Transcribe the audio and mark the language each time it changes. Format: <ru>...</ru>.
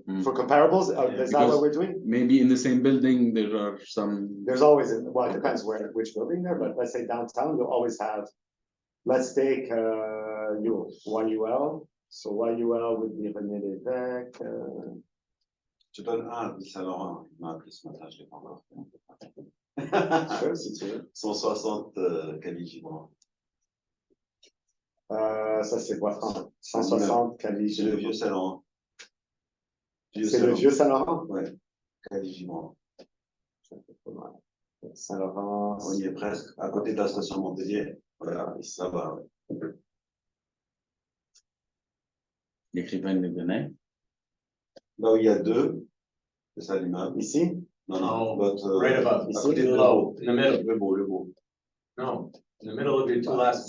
<en>Mm. For comparables, is that what we're doing? Maybe in the same building, there are some, There's always, well, it depends which building there, but let's say downtown, you'll always have, let's take, one UL. So one UL would be René Lévesque.</en> <fr>Je donne un à Saint-Laurent, il m'a appelé ce matin, je l'ai pas encore fait. Sure, si tu veux. 160 Caligibran. Ça, c'est Bois-Franc. 160 Caligibran. C'est le vieux Saint-Laurent. C'est le vieux Saint-Laurent? Ouais, Caligibran. Saint-Laurent. On y est presque, à côté de la station Montpellier. Voilà, ça va. Ouais. l'écrivain de Benin. Là où il y a deux, c'est ça l'immeuble. Ici? Non, non, Oh, l'autre.</fr> <en>right above.</en> <fr>À Ici, côté de</fr> <en>below, in the middle.</en> <fr>Le beau, le beau.</fr> <en>No, in the middle of your two last.</en>